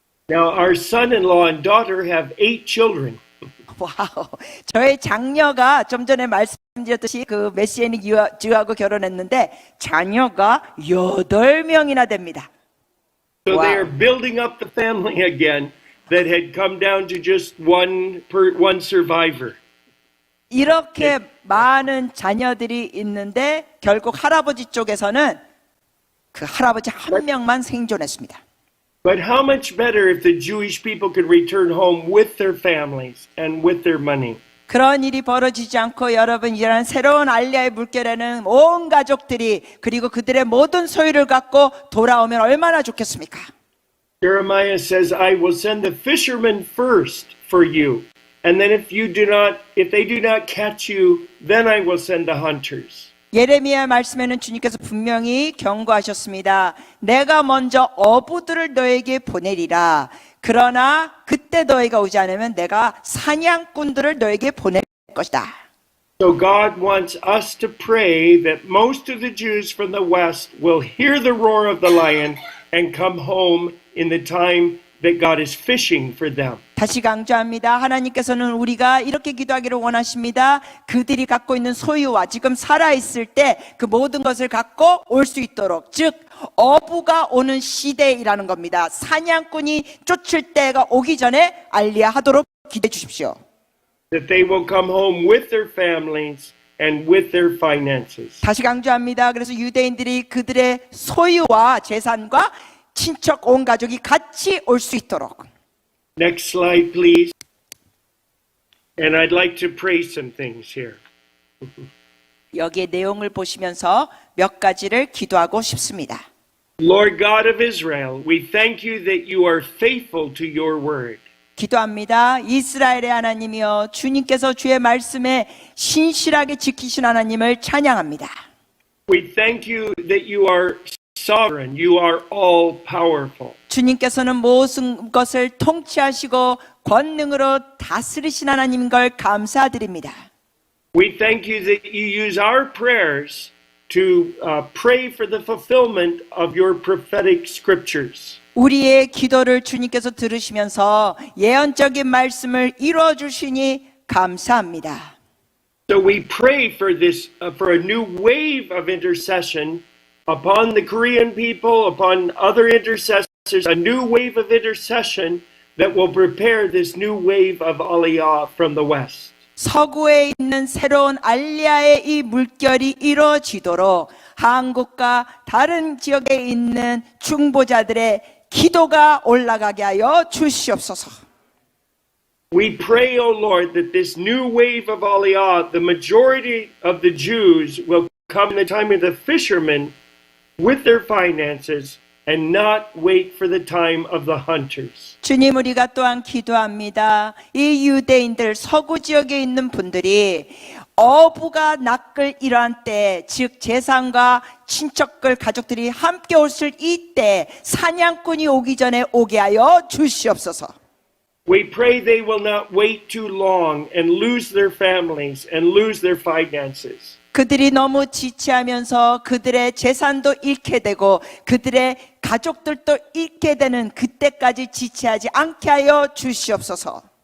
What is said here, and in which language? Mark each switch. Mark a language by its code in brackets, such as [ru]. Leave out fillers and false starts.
[en] Now, our son-in-law and daughter have 8 children. [ko] 와우. 저의 장녀가 좀 전에 말씀드렸듯이 그 메시애닉 유하고 결혼했는데 자녀가 8명이나 됩니다. [en] So Wow. they are building up the family again that had come down to just one survivor. [ko] 이렇게 많은 자녀들이 있는데 결국 할아버지 쪽에서는 그 할아버지 한 명만 생존했습니다. [en] But how much better if the Jewish people could return home with their families and with their money? [ko] 그런 일이 벌어지지 않고 여러분 이런 새로운 알리야의 물결에는 온 가족들이 그리고 그들의 모든 소유를 갖고 돌아오면 얼마나 좋겠습니까? [en] Jeremiah says, I will send the fishermen first for you. And then if they do not catch you, then I will send the hunters. [ko] 예레미야 말씀에는 주님께서 분명히 경고하셨습니다. 내가 먼저 어부들을 너에게 보내리라. 그러나 그때 너희가 오지 않으면 내가 사냥꾼들을 너에게 보낼 것이다. [en] So God wants us to pray that most of the Jews from the west will hear the roar of the lion and come home in the time that God is fishing for them. [ko] 다시 강조합니다. 하나님께서는 우리가 이렇게 기도하기를 원하십니다. 그들이 갖고 있는 소유와 지금 살아있을 때 그 모든 것을 갖고 올 수 있도록, 즉 어부가 오는 시대이라는 겁니다. 사냥꾼이 쫓을 때가 오기 전에 알리야 하도록 기도해 주십시오. [en] That they will come home with their families and with their finances. [ko] 다시 강조합니다. 그래서 유대인들이 그들의 소유와 재산과 친척 온 가족이 같이 올 수 있도록. [en] Next slide, please. And I'd like to pray some things here. [ko] 여기에 내용을 보시면서 몇 가지를 기도하고 싶습니다. [en] Lord God of Israel, we thank you that you are faithful to your word. [ko] 기도합니다. 이스라엘의 하나님이여 주님께서 주의 말씀에 신실하게 지키신 하나님을 찬양합니다. [en] We thank you that you are sovereign. You are all powerful. [ko] 주님께서는 모든 것을 통치하시고 권능으로 다스리신 하나님인 걸 감사드립니다. [en] We thank you that you use our prayers to pray for the fulfillment of your prophetic scriptures. [ko] 우리의 기도를 주님께서 들으시면서 예언적인 말씀을 이루어 주시니 감사합니다. [en] So we pray for this for a new wave of intercession upon the Korean people, upon other intercessors, a new wave of intercession that will prepare this new wave of Aliyah from the west. [ko] 서구에 있는 새로운 알리야의 이 물결이 이루어지도록 한국과 다른 지역에 있는 중보자들의 기도가 올라가게 하여 주시옵소서. [en] We pray, O Lord, that this new wave of Aliyah, the majority of the Jews will come in the time of the fishermen with their finances and not wait for the time of the hunters. [ko] 주님, 우리가 또한 기도합니다. 이 유대인들 서구 지역에 있는 분들이 어부가 낚을 이러한 때, 즉 재산과 친척들 가족들이 함께 오실 이때 사냥꾼이 오기 전에 오게 하여 주시옵소서. [en] We pray they will not wait too long and lose their families and lose their finances. [ko] 그들이 너무 지체하면서 그들의 재산도 잃게 되고 그들의 가족들도 잃게 되는 그때까지 지체하지 않게 하여 주시옵소서.